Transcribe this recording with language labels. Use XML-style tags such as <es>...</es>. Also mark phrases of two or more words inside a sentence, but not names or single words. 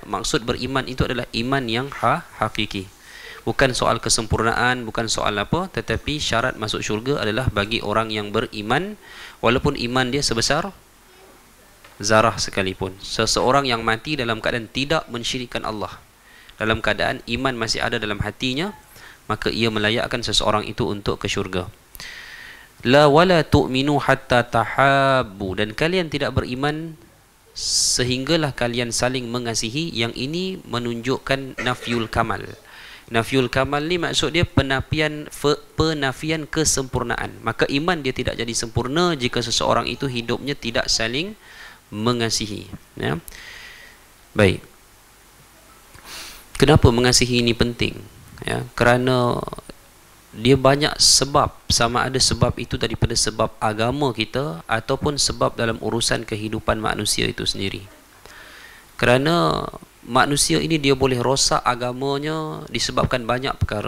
<ms>Maksud beriman itu adalah iman yang hakiki. Bukan soal kesempurnaan, bukan soal apa, tetapi syarat masuk syurga adalah bagi orang yang beriman, walaupun iman dia sebesar zarah sekalipun. Seseorang yang mati dalam keadaan tidak mensyirikkan Allah, dalam keadaan iman masih ada dalam hatinya, maka ia melayakkan seseorang itu untuk ke syurga.</ms> <ar>لا ولا تؤمنوا حتى تحابوا,</ar> <ms>dan kalian tidak beriman sehinggalah kalian saling mengasihi. Yang ini menunjukkan</ms> <ar>نفي الكمال. نفي الكمال</ar> <ms>ni maksud dia penafian kesempurnaan. Maka iman dia tidak jadi sempurna jika seseorang itu hidupnya tidak saling mengasihi. Ya. Baik. Kenapa mengasihi ini penting? Ya, kerana dia banyak sebab, sama ada sebab itu daripada sebab agama kita ataupun sebab dalam urusan kehidupan manusia itu sendiri. Kerana manusia ini dia boleh rosak agamanya disebabkan banyak perkara.</ms>